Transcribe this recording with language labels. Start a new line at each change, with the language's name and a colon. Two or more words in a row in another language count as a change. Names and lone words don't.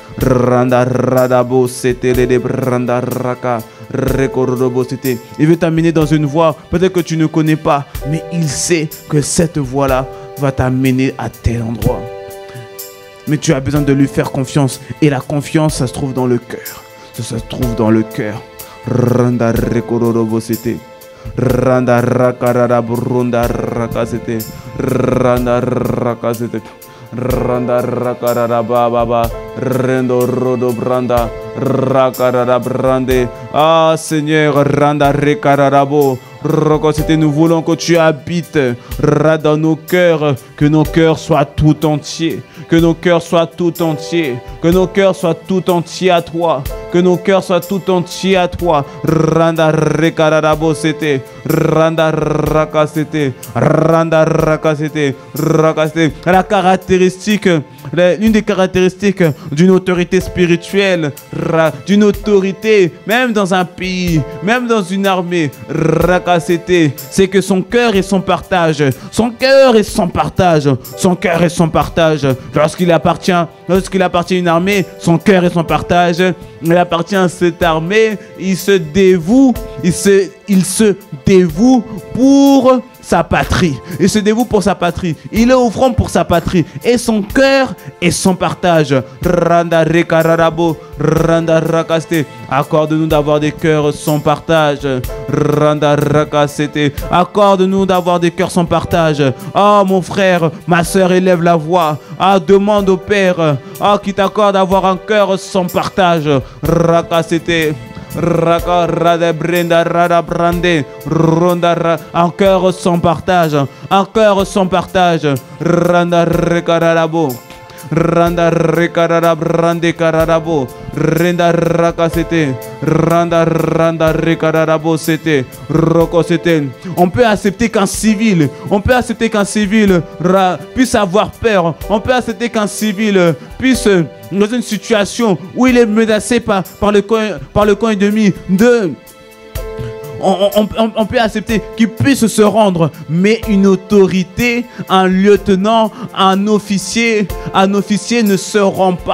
French: Il veut t'amener dans une voie peut-être que tu ne connais pas, mais il sait que cette voie-là va t'amener à tel endroit. Mais tu as besoin de lui faire confiance. Et la confiance, ça se trouve dans le cœur. Ça se trouve dans le cœur. Randa rakarara baba rendo rodo branda rakarara brande. Ah Seigneur, randa rekararabo rokosete, nous voulons que tu habites dans nos cœurs, que nos cœurs soient tout entiers, que nos cœurs soient tout entiers, que nos cœurs soient tout entiers à toi, que nos cœurs soient tout entiers à toi. Randa rekararabo sete, randa rakasete, randa rakasete, rakasete. La caractéristique, l'une des caractéristiques d'une autorité spirituelle, d'une autorité, même dans un pays, même dans une armée, c'est que son cœur et son partage. Son cœur et son partage. Son cœur et son partage. Lorsqu'il appartient à une armée, son cœur et son partage, il appartient à cette armée, il se dévoue, il se dévoue pour sa patrie. Il se dévoue pour sa patrie. Il est offrant pour sa patrie. Et son cœur et son partage. Randa rekararabo, randa rakaste. Accorde-nous d'avoir des cœurs sans partage. Randa rakasete. Accorde-nous d'avoir des cœurs sans partage. Ah, mon frère, ma soeur, élève la voix. Ah, demande au Père. Ah, qui t'accorde d'avoir un cœur sans partage. Rakasete. Raka rada brenda rada brande ronda un cœur sans partage, un cœur sans partage. Randa rekararabo, randa rekarara brande kararabo, renda rakasete, randa rekararabo sete, roko sete. On peut accepter qu'un civil, puisse avoir peur. On peut accepter qu'un civil puisse, dans une situation où il est menacé par le camp ennemi, on peut accepter qu'il puisse se rendre, mais une autorité, un lieutenant, un officier ne se rend pas.